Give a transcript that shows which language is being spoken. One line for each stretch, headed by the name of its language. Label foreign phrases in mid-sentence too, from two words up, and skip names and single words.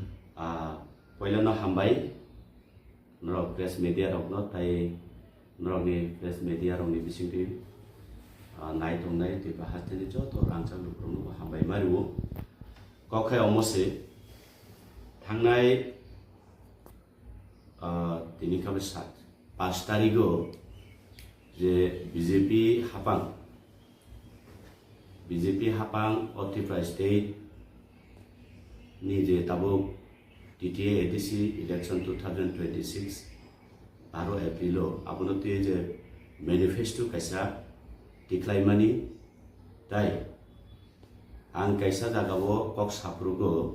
Kok Borok: Poila no hambai, norok
English: press media
Kok Borok: rok no tai norok ni
English: press media
Kok Borok: rok ni bising ti nai tong nai ti bahas tini jo to rangchang lu pronu hambai maru kok khai omose thangnai tini kabe sat 5 তারিখও যে বিজেপি হাপাং অত্রিপুরা স্টেট ni je tabuk TTA ADC election 2026 12 April abono te je manifesto kaisa declaimani tai ang kaisa jagao kok saprugo